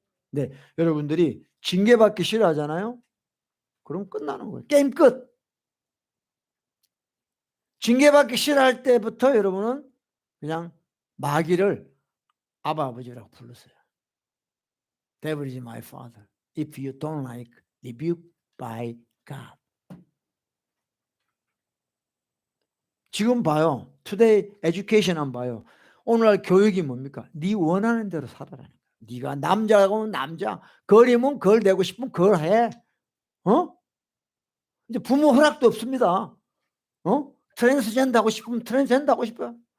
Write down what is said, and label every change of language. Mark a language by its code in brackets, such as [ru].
[ko] 네, 여러분들이 징계받기 싫어하잖아요. 그럼 끝나는 거예요. 게임 끝. 징계받기 싫어할 때부터 여러분은 그냥 마귀를 아바 아버지라고 불렀어요. [en] Devil is my father. If you don't like, rebuke by God. [ko] 지금 봐요. [en] Today education [ko] 한번 봐요. 오늘날 교육이 뭡니까? 네 원하는 대로 살아라는 거야. 네가 남자라고 하면 남자, 걸이면 걸 되고 싶으면 걸 해. 이제 부모 허락도 없습니다. 트랜스젠더 하고 싶으면 트랜스젠더 하고 싶어요.